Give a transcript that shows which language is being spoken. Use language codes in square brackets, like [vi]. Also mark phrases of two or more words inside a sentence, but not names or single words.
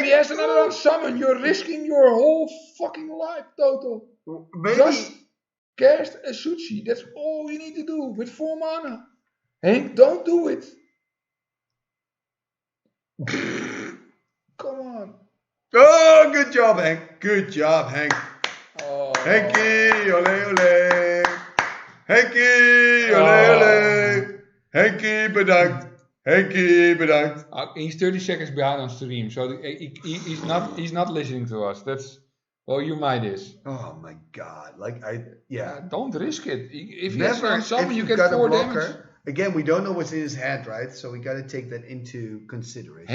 [en] If he has another unsummon, you're risking your whole fucking life total. Maybe. Just cast a Suchi. That's all you need to do with 4 mana. Henk, don't do it. Come on. Oh, good job, Henk. Good job, Henk. Oh. Henkie, ole ole. Henkie, ole ole. [nl] Henkie, bedankt. Henkie, bedankt. [en] He's 30 seconds behind on stream, so he's not listening to us. That's you might is. Oh my god! Don't risk it. If you have something, you get 4 damage. Again, we don't know what's in his head, right? So we got to take that into consideration.